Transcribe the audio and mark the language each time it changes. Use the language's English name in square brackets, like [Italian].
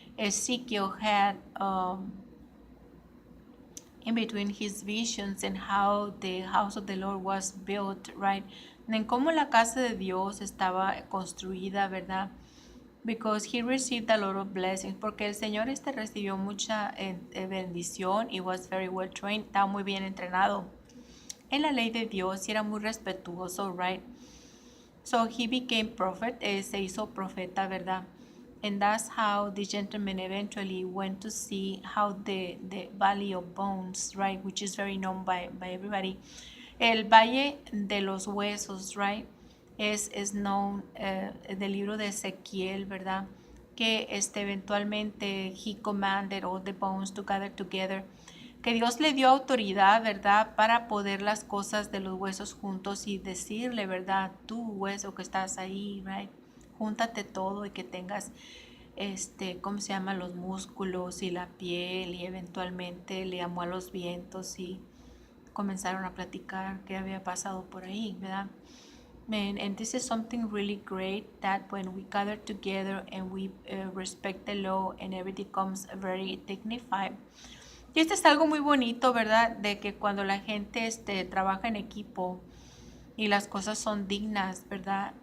[English] Ezekiel had in between his visions and how the house of the Lord was built, right? [Spanish] En cómo la casa de Dios estaba construida, ¿verdad? [English] Because he received a lot of blessings, [Spanish] porque el Señor recibió mucha bendición y [English] was very well trained, [Spanish] estaba muy bien entrenado en la ley de Dios y era muy respetuoso, right? [English] So he became prophet, [Spanish] se hizo profeta, ¿verdad? [English] And that's how the gentleman eventually went to see how the Valley of Bones, right, which is very known by everybody. [Spanish] El Valle de los Huesos, right, es known del libro de Ezequiel, ¿verdad? Que eventualmente [English] he commanded all the bones to gather together. [Spanish] Que Dios le dio autoridad, ¿verdad? Para poder las cosas de los huesos juntos y decirle, ¿verdad? Tú, hueso que estás ahí, right? Júntate todo y que tengas, ¿cómo se llama? Los músculos y la piel, y eventualmente le llamó a los vientos y comenzaron a platicar qué había pasado por ahí, ¿verdad? [English] And this is something really great, that when we gather together and we respect the law and everything comes very dignified. [Spanish] Y es algo muy bonito, ¿verdad? De que cuando la gente trabaja en equipo y las cosas son dignas, ¿verdad?